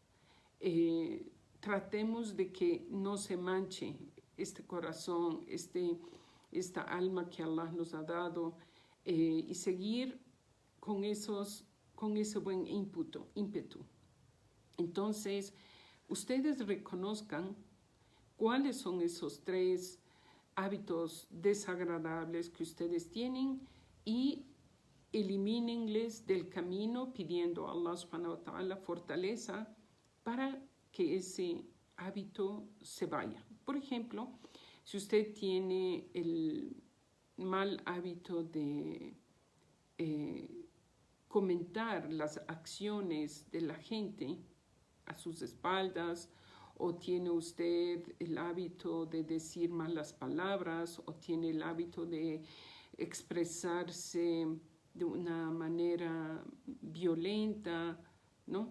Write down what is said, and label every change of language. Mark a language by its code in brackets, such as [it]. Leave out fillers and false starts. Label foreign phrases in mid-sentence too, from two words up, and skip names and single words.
[es] Tratemos de que no se manche este corazón, esta alma que Allah nos ha dado, y seguir con ese buen ímpetu. Entonces, ustedes reconozcan cuáles son esos 3 hábitos desagradables que ustedes tienen y elimínenles del camino pidiendo a Allah [ar] سبحانه وتعالى [es] fortaleza para que ese hábito se vaya. Por ejemplo, si usted tiene el mal hábito de comentar las acciones de la gente a sus espaldas, o tiene usted el hábito de decir malas palabras, o tiene el hábito de expresarse de una manera violenta, ¿no?